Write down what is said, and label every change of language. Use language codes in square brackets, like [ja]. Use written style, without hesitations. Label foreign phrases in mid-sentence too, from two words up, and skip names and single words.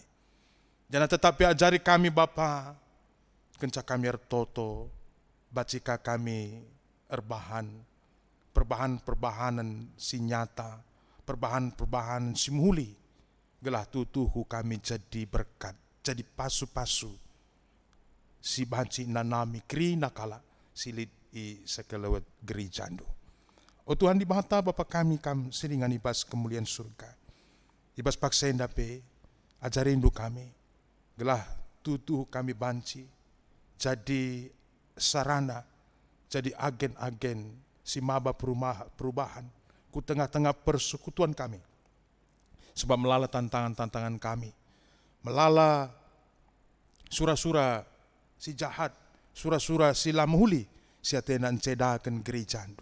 [btx] Jangan tetap ajari kami Bapa, kenca kami ertoto, bacika kami perbahanan si nyata, perbahanan si muhuli, gelah tuhu kami jadi berkat, jadi pasu-pasu, si banci nanami kerina kala silid i sekelewat gerejandu. Oh Tuhan di mata Bapa kami kam seringan ibas kemuliaan surga, ibas paksa endape, ajarindu kami, gelah tuhu kami banci, jadi sarana, jadi agen-agen si maba perubahan ku tengah-tengah persekutuan kami. Sebab melala tantangan-tantangan kami, melala Sura-sura si jahat, sura-sura si lamuhuli, si atena encedakan gereja andu.